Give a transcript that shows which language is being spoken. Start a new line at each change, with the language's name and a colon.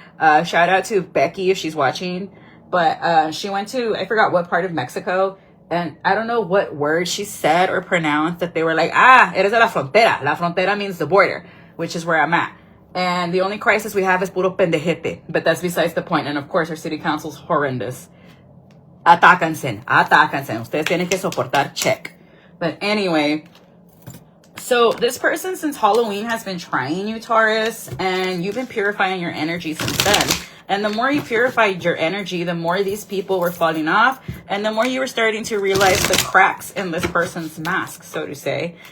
English: Shout out to Becky if she's watching. But she went to, I forgot what part of Mexico. And I don't know what word she said or pronounced that they were like,
Spanish: eres de la frontera.
English: La frontera means the border, which is where I'm at. And the only crisis we have is
Spanish: puro pendejete.
English: But that's besides the point. And of course, our city council's horrendous.
Spanish: Atácanse. Ustedes tienen que soportar, check.
English: But anyway, so this person since Halloween has been trying you, Taurus. And you've been purifying your energy since then. And the more you purified your energy, the more these people were falling off, and the more you were starting to realize the cracks in this person's mask, so to say.